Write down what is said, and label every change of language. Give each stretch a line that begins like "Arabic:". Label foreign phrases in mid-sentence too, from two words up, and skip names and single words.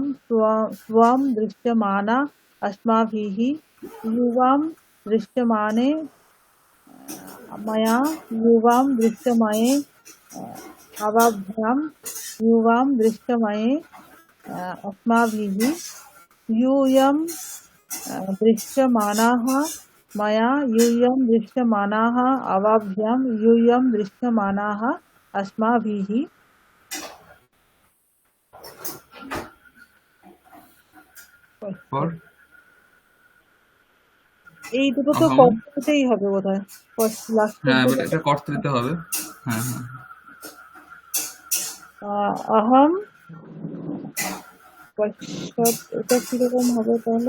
Sanskrit: त्वं दृश्यमाना अस्माभिः युवां दृश्यमाने मया युवां दृश्यमये अवाभ्यां युवां दृश्यमये अस्माभिः यूयं दृश्यमानाः मया यूयं दृश्यमानाः अवाभ्यां यूयं दृश्यमानाः अस्माभिः।
Bangla: তারপর এই দুটো তো অহম, কর্তাতেই হবে বোধহয়, লাস্টের হ্যাঁ যে এবার এটা কর্তৃতে হবে। হ্যাঁ, হ্যাঁ,
Sanskrit: অহম পশ্চাৎ,
Bangla: এটা কিরকম হবে তাহলে?